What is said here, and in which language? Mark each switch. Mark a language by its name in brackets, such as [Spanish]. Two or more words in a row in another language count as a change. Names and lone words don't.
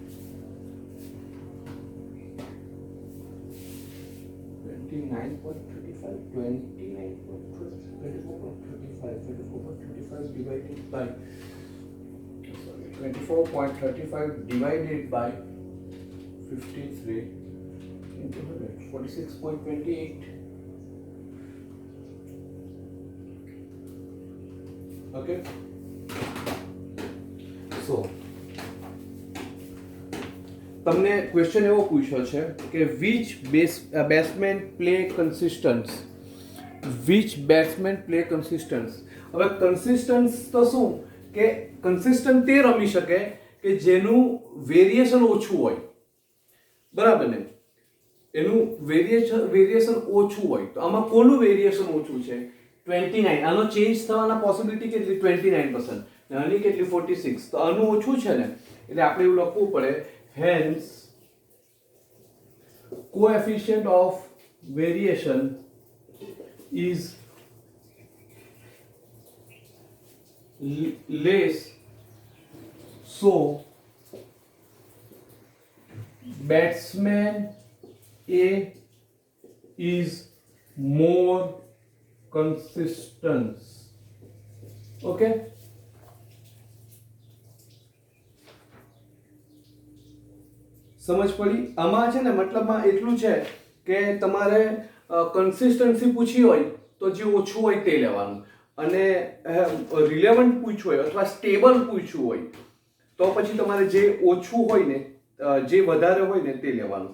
[English] 24.35 divided by 24.35 divided by 53 into 100. 46.28. Okay. [Gujarati] So તમને ક્વેશ્ચન એવો પૂછ્યો છે કે [English] which batsman play consistence. [Gujarati] હવે કન્સિસ્ટન્સ તો શું કે કન્સિસ્ટન્ટ તે રમી શકે કે જેનું વેરિએશન ઓછું હોય, બરાબર ને? એનું વેરિએશન ઓછું હોય. તો આમાં કોનું વેરિએશન ઓછું છે? 29. આનો ચેન્જ થવાના પોસિબિલિટી કેટલી? 29%. આની કેટલી? 46. તો આનું ઓછું છે ને, એટલે આપણે એવું લખવું પડે [English] hence coefficient of variation is less, so batsman A is more consistent. [Gujarati] Okay. સમજ પડી? આમાં છે ને મતલબમાં એટલું છે કે તમારે કન્સિસ્ટન્સી પૂછી હોય તો જે ઓછું હોય તે લેવાનું, અને રિલેવન્ટ પૂછવું હોય અથવા સ્ટેબલ પૂછવું હોય તો પછી તમારે જે ઓછું હોય ને જે વધારે હોય ને તે લેવાનું.